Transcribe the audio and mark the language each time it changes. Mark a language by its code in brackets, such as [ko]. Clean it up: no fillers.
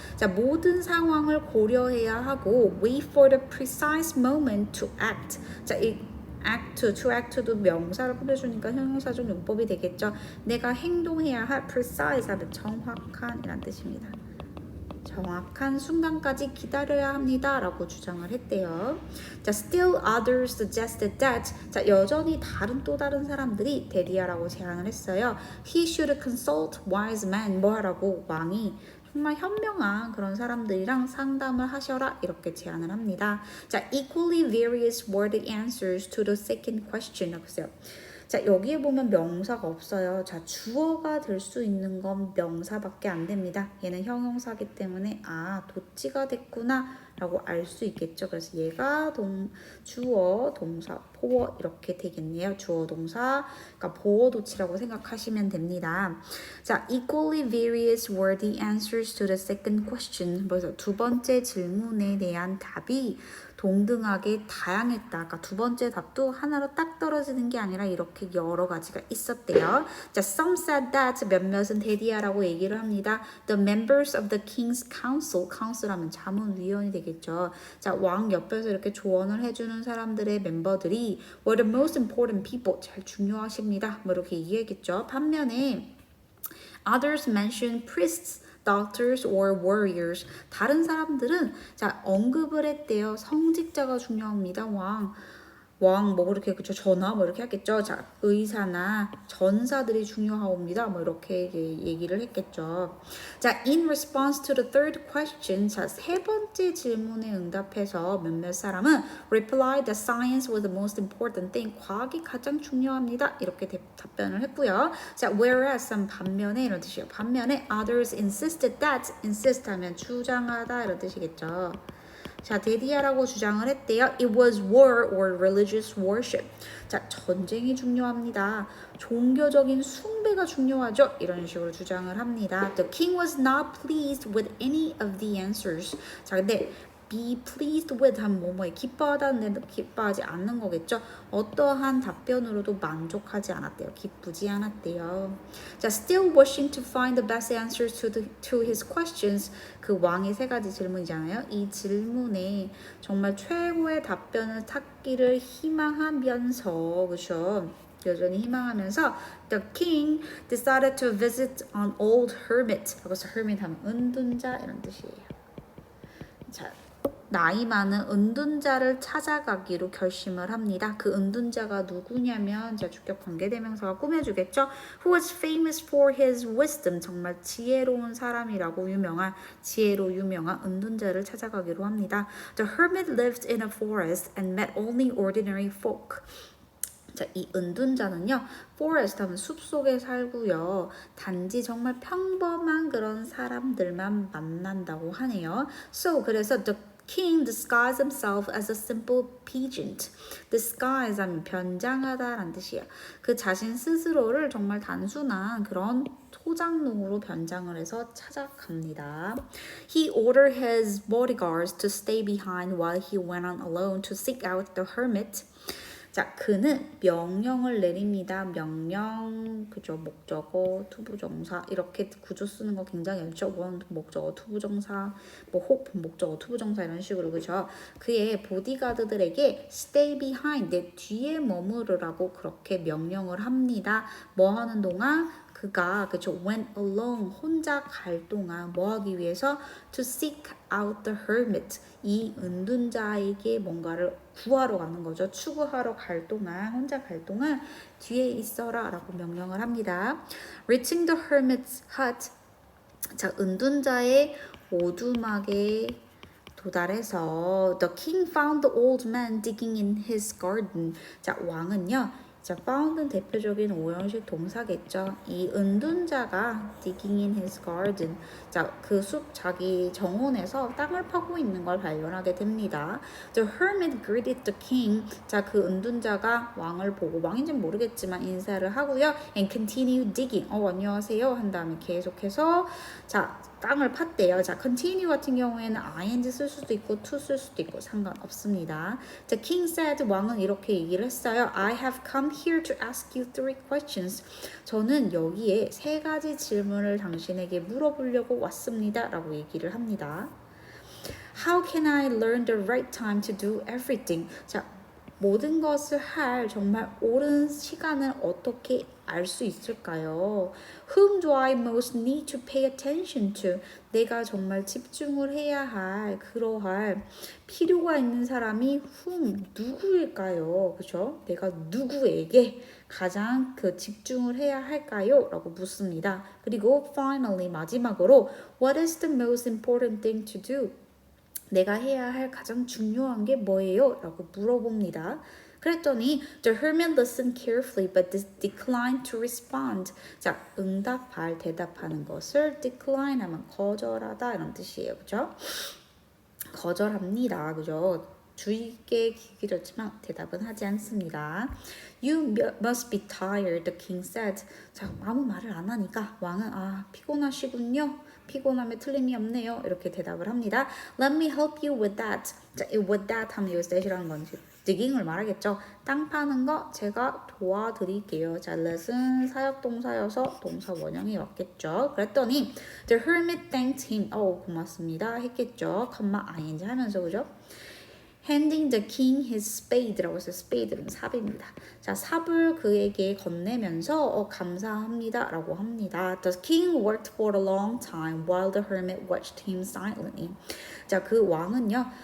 [ko] 자, 모든 상황을 고려해야 하고 [en] wait for the precise moment to act. [ko] 자, 이 to act도 명사를 꾸며주니까 형용사적 용법이 되겠죠. 내가 행동해야 할 precise 하면 정확한 이란 뜻입니다. 정확한 순간까지 기다려야 합니다 라고 주장을 했대요. 자, [en] still others suggested that, [ko] 자, 여전히 또 다른 사람들이 데디아라고 제안을 했어요. [en] He should consult wise men, [ko] 뭐 하라고? 왕이 정말 현명한 그런 사람들이랑 상담을 하셔라 이렇게 제안을 합니다. [en] 자, equally various were the answers to the second question. [ko] 보세요. 자, 여기에 보면 명사가 없어요. 자, 주어가 될 수 있는 건 명사밖에 안 됩니다. 얘는 형용사기 때문에 도치가 됐구나 라고 알 수 있겠죠. 그래서 얘가 주어, 동사, 보어 이렇게 되겠네요. 주어, 동사, 그러니까 보어, 도치라고 생각하시면 됩니다. [en] 자, equally various were the answers to the second question. [ko] 그래서 두 번째 질문에 대한 답이 동등하게 다양했다. 그러니까 두 번째 답도 하나로 딱 떨어지는 게 아니라 이렇게 여러 가지가 있었대요. 자, [en] some said that, [ko] 몇몇은 데디아라고 얘기를 합니다. [en] The members of the king's council, council [ko] 하면 자문위원이 되겠죠. 자, 왕 옆에서 이렇게 조언을 해주는 사람들의 멤버들이 [en] were the most important people, [ko] 잘 중요하십니다. 뭐 이렇게 얘기했겠죠. 반면에 [en] others mentioned priests, doctors or warriors. [ko] 다른 사람들은 자, 언급을 했대요. 성직자가 중요합니다. 왕 뭐 그렇게 그쵸 전하 뭐 이렇게 했겠죠. 자 의사나 전사들이 중요하옵니다. 뭐 이렇게 얘기를 했겠죠. [en] 자 in response to the third question [ko] 자 세 번째 질문에 응답해서 몇몇 사람은 [en] replied that science was the most important thing [ko] 과학이 가장 중요합니다. 이렇게 답변을 했고요. 자 whereas 반면에 이런 뜻이에요. 반면에 [en] others insisted that [ko] insist 하면 주장하다 이런 뜻이겠죠. 자, 데디아라고 주장을 했대요. [en] It was war or religious worship. [ko] 자, 전쟁이 중요합니다. 종교적인 숭배가 중요하죠. 이런 식으로 주장을 합니다. [en] The king was not pleased with any of the answers. [ko] 자, 근데 be pleased with 하면 뭐뭐에 기뻐하다는데 기뻐하지 않는 거겠죠. 어떠한 답변으로도 만족하지 않았대요. 기쁘지 않았대요. [en] 자, still wishing to find the best answers to his questions. [ko] 그 왕의 세 가지 질문이잖아요. 이 질문에 정말 최고의 답변을 찾기를 희망하면서 그렇죠. 여전히 희망하면서 [en] the king decided to visit an old hermit. [ko] 여기서 hermit 하면 은둔자 이런 뜻이에요. 자, 나이 많은 은둔자를 찾아가기로 결심을 합니다. 그 은둔자가 누구냐면 자 주격 관계대명사가 꾸며주겠죠. [en] Who was famous for his wisdom. [ko] 정말 지혜로운 사람이라고 지혜로 유명한 은둔자를 찾아가기로 합니다. [en] The hermit lived in a forest and met only ordinary folk. [ko] 자, 이 은둔자는요, forest 하면 숲속에 살고요. 단지 정말 평범한 그런 사람들만 만난다고 하네요. [en] So, [ko] 그래서 [en] the king disguised himself as a simple peasant. [ko] disguise 하면 변장하다라는 뜻이에요. 그 자신 스스로를 정말 단순한 그런 소장농으로 변장을 해서 찾아갑니다. [en] He ordered his bodyguards to stay behind while he went on alone to seek out the hermit. [ko] 자, 그는 명령을 내립니다. 명령, 그죠? 목적어, 투부정사 이렇게 구조 쓰는 거 굉장히 어렵죠. 원 목적어, 투부정사, 뭐 혹 목적어, 투부정사 이런 식으로 그죠? 그의 보디가드들에게 [en] stay behind, [ko] 내 뒤에 머무르라고 그렇게 명령을 합니다. 뭐 하는 동안? 그가 그쵸 [en] went alone [ko] 혼자 갈 동안 뭐 하기 위해서 [en] to seek out the hermit [ko] 이 은둔자에게 뭔가를 구하러 가는 거죠. 추구하러 갈 동안 혼자 갈 동안 뒤에 있어라 라고 명령을 합니다. [en] Reaching the hermit's hut [ko] 자 은둔자의 오두막에 도달해서 [en] The king found the old man digging in his garden [ko] 자 왕은요 자, found은 대표적인 오형식 동사겠죠. 이 은둔자가 [en] digging in his garden. [ko] 자, 그 숲 자기 정원에서 땅을 파고 있는 걸 발견하게 됩니다. [en] The hermit greeted the king. [ko] 자, 그 은둔자가 왕을 보고 왕인지는 모르겠지만 인사를 하고요. [en] And continue digging. [ko] 안녕하세요. 한 다음에 계속해서 자, 땅을 팠대요. 자, continue 같은 경우에는 ing 쓸 수도 있고 to 쓸 수도 있고 상관없습니다. [en] The king said [ko] 왕은 이렇게 얘기를 했어요. [en] I have come here to ask you 3 questions. [ko] 저는 여기에 3가지 질문을 당신에게 물어보려고 왔습니다. 라고 얘기를 합니다. [en] How can I learn the right time to do everything? [ko] 자, 모든 것을 할 정말 옳은 시간을 어떻게 알 수 있을까요? [en] Whom do I most need to pay attention to? [ko] 내가 정말 집중을 해야 할 그러할 필요가 있는 사람이 whom 누구일까요? 그렇죠? 내가 누구에게 가장 그 집중을 해야 할까요? 라고 묻습니다. 그리고 [en] finally [ko] 마지막으로 [en] What is the most important thing to do? [ko] 내가 해야 할 가장 중요한 게 뭐예요? 라고 물어봅니다. 그랬더니 [en] the hermit listened carefully but declined to respond. [ko] 자, 응답할 대답하는 것을 decline 하면 거절하다 이런 뜻이에요. 그죠? 거절합니다. 그죠? 주의 깊게 귀 기울였지만 대답은 하지 않습니다. [en] You must be tired, the king said. [ko] 자, 아무 말을 안 하니까 왕은 피곤하시군요. 피곤함에 틀림이 없네요. 이렇게 대답을 합니다. [en] Let me help you with that. [ko] 자, with that 하면 여기서 that이라는 건지 digging을 말하겠죠. 땅 파는 거 제가 도와드릴게요. 자, let은 사역동사여서 동사 원형이 왔겠죠. 그랬더니 [en] the hermit thanked him. [ko] 고맙습니다. 했겠죠. ing 하면서 그죠? [en] Handing the king his spade [ko] 라고 해서 spade는 삽입니다. 자, 삽을 그에게 건네면서 감사합니다 라고 합니다. [en] The king worked for a long time while the hermit watched him silently. [ko] 자, 그 왕은요